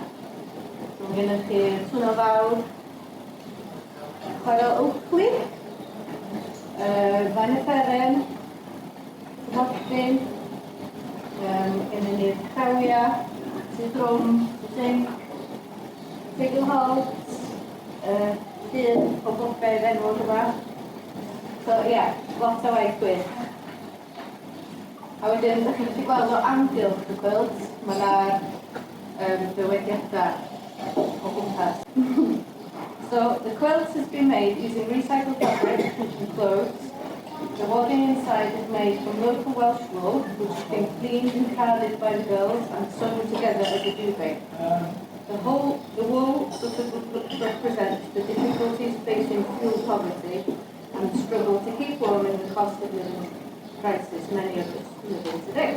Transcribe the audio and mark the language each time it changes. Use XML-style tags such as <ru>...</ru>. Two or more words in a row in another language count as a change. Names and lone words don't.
<cy>Mae gennych chi'r twnnel fawr, chwarel Oakley, faen y fferen, Carthen, gennym ni'r crawia, drwm, zinc, tegelholt, dyn o bobbedd enwog yma. So lot o waith gwych. A wedyn, ydych chi'n gallu gweld o amgylch y quilt, mae yna dywediadau o gwmpas.</cy> <en>So, the quilt has been made using recycled fabric and clothes. The wadding inside is made from local Welsh wool, which has been cleaned and carded by the girls and sewn together as a duvet. The wool represents the difficulties facing fuel poverty and the struggle to keep warm in the cost of living crisis many of us live in today.</en>